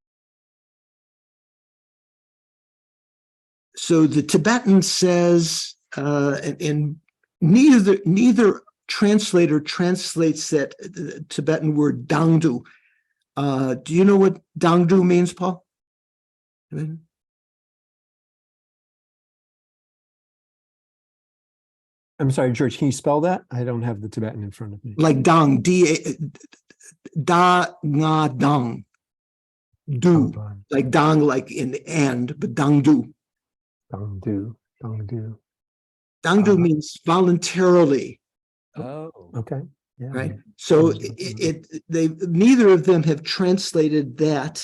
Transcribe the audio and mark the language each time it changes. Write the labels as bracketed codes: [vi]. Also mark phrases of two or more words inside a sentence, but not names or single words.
[en] So the Tibetan says, and neither translator translates that Tibetan word dangdu. Do you know what dangdu means, Paul? I'm sorry, George, can you spell that? I don't have the Tibetan in front of me. Like dang, da nga dang, do, like dang, like in and, but dangdu. Dangdu, dangdu. Dangdu means voluntarily. Oh, okay. Yeah. Right. So they neither of them have translated that.